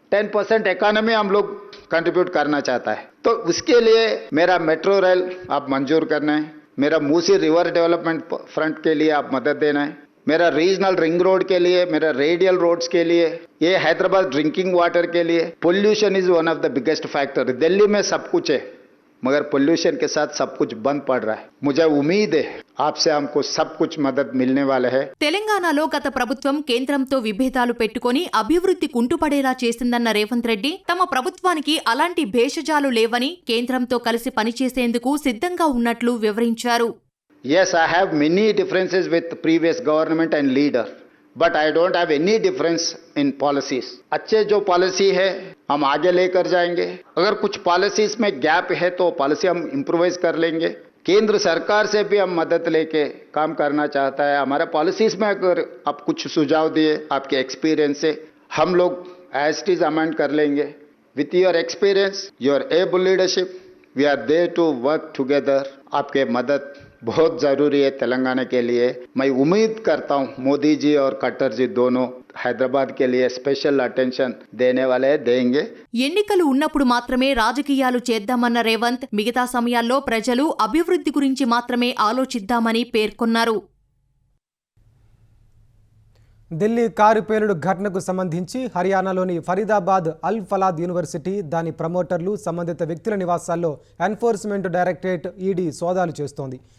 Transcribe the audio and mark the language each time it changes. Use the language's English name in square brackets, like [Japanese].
[Hindi] 10% economy हम लोग contribute करना चाहता है, तो उसके लिए मेरा मेट्रो रेल आप मंजूर करना है, मेरा मूसी रिवर डेवलपमेंट फ्रंट के लिए आप मदद देना है, मेरा रीजनल रिंग रोड के लिए, मेरा रेडियल रोड्स के लिए, ये हैदराबाद ड्रिंकिंग वाटर के लिए. [English] Pollution is one of the biggest factor. [Hindi] Delhi में सब कुछ है मगर पोल्यूशन के साथ सब कुछ बंद पड़ रहा है. मुझे उम्मीद है आपसे हमको सब कुछ मदद मिलने वाला है. [Telugu] తెలంగాణలో గత ప్రభుత్వం కేంద్రంతో విభేదాలు పెట్టుకుని అభివృద్ధి కుంటుపడేలా చేసిందన్న రేవంత్ రెడ్డి తమ ప్రభుత్వానికి అలాంటి భేషజాలు లేవని కేంద్రంతో కలిసి పనిచేసేందుకు సిద్ధంగా ఉన్నట్లు వివరించారు. [English] Yes, I have many differences with previous government and leader, but I don't have any difference in policies. [Hindi] अच्छे जो पॉलिसी है हम आगे लेकर जाएंगे. अगर कुछ पॉलिसीज में गैप है तो पॉलिसी हम इम्प्रोवाइज कर लेंगे. केंद्र सरकार से भी हम मदद लेके काम करना चाहता है. हमारे पॉलिसीज में अगर आप कुछ सुझाव दिए आपके एक्सपीरियंस से, हम लोग [English] as it is [Hindi] अमेंड कर लेंगे. [English] With your experience, your able leadership, we are there to work together. [Hindi] आपके मदद बहुत जरूरी है तेलंगाना के लिए. मैं उम्मीद करता हूँ मोदी जी और खट्टर जी दोनों हैदराबाद के लिए स्पेशल अटेंशन देने वाले देंगे. [Telugu] ఎన్నికలు ఉన్నప్పుడు మాత్రమే రాజకీయాలు చేద్దామన్న రేవంత్ మిగతా సమయాల్లో ప్రజలు అభివృద్ధి గురించి మాత్రమే ఆలోచిద్దామని పేర్కొన్నారు. ఢిల్లీ కారు పేలుడు ఘటనకు సంబంధించి హర్యానాలోని ఫరీదాబాద్ అల్ ఫలాద్ యూనివర్సిటీ, దాని ప్రమోటర్లు, సంబంధిత వ్యక్తుల నివాసాల్లో ఎన్ఫోర్స్మెంట్ డైరెక్టరేట్ ఈడీ సోదాలు చేస్తోంది.